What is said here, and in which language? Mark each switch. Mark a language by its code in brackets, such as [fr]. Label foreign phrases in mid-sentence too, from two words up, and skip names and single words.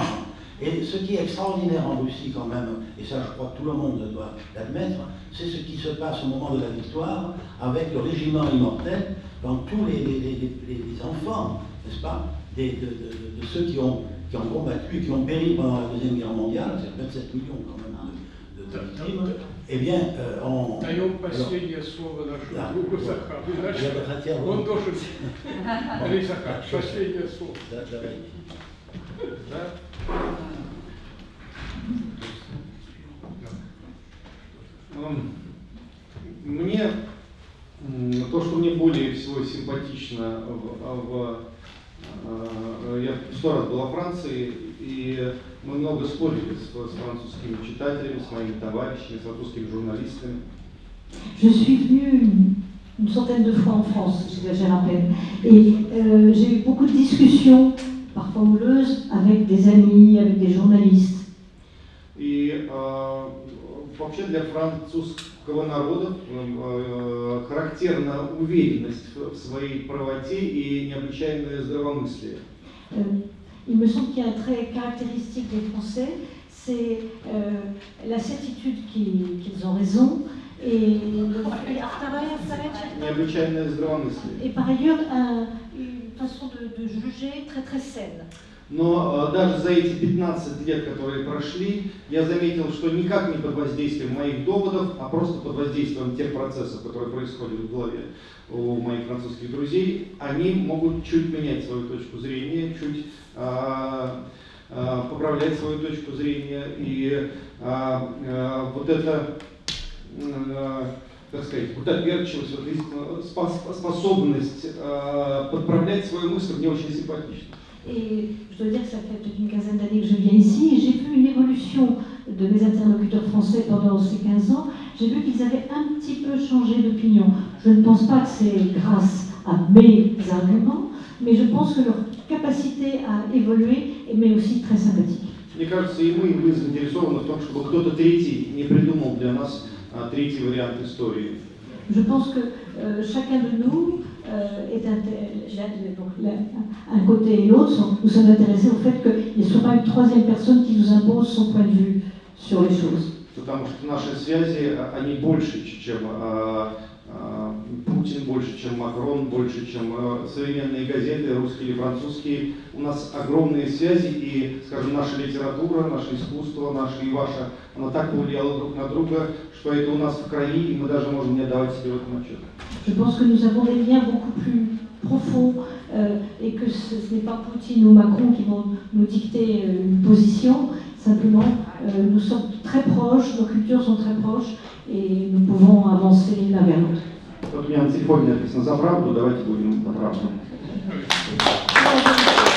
[fr] Et ce qui est extraordinaire en Russie quand même, et ça je crois que tout le monde doit l'admettre, c'est ce qui se passe au moment de la victoire avec le régiment immortel, dans tous les enfants, n'est-ce pas, de ceux qui ont combattu et qui ont péri pendant la Deuxième Guerre mondiale, c'est 27 millions quand même de victimes, eh bien, on... [ru] Даем последнее слово нашему Захару. Захар, последнее слово. Мне то, что мне более всего симпатично, я 100 раз был во Франции, и мы много спорили с французскими читателями, с моими товарищами, с французскими журналистами. [fr] Je suis venue une centaine de fois en France, j'exagère à peine, et j'ai eu beaucoup de discussions, parfois houleuses, avec des amis, avec des journalistes. [ru] И вообще для французского народа характерна уверенность в своей правоте и необычайное здравомыслие. [fr] Il me semble qu'il y a un trait caractéristique des Français, c'est la certitude qu'ils ont raison et par ailleurs une façon de juger très très saine. [ru] Но даже за эти 15 лет, которые прошли, я заметил, что никак не под воздействием моих доводов, а просто под воздействием тех процессов, которые происходят в голове у моих французских друзей, они могут чуть менять свою точку зрения, чуть поправлять свою точку зрения. И вот эта, так сказать, доверчивость, способность подправлять свою мысль мне очень симпатична. [fr] Et je dois dire que ça fait peut-être une quinzaine d'années que je viens ici et j'ai vu une évolution de mes interlocuteurs français pendant ces 15 ans. J'ai vu qu'ils avaient un petit peu changé d'opinion. Je ne pense pas que c'est grâce à mes arguments, mais je pense que leur capacité à évoluer est aussi très sympathique. [ru] Мне кажется, и мы заинтересованы в том, чтобы кто-то третий не придумал для нас третий вариант истории. [fr] Je pense que chacun de nous est un côté et l'autre, nous sommes intéressés au fait qu'il ne soit pas une troisième personne qui nous impose son point de vue sur les choses. [ru] Потому что наши связи, они больше, чем Путин, больше, чем Макрон, больше, чем современные газеты, русские или французские. У нас огромные связи, и, скажем, наша литература, наше искусство, наше и ваше, оно так повлияло друг на друга, что это у нас в крови, и мы даже можем не отдавать себе в этом отчет. [fr] Je pense que nous avons des liens beaucoup plus profonds et que ce n'est pas Poutine ou Macron qui vont nous dicter une position. Simplement, nous sommes très proches, nos cultures sont très proches et nous pouvons avancer l'un vers l'autre. [ru] Вот у меня на телефоне написано «За правду», давайте будем за правду.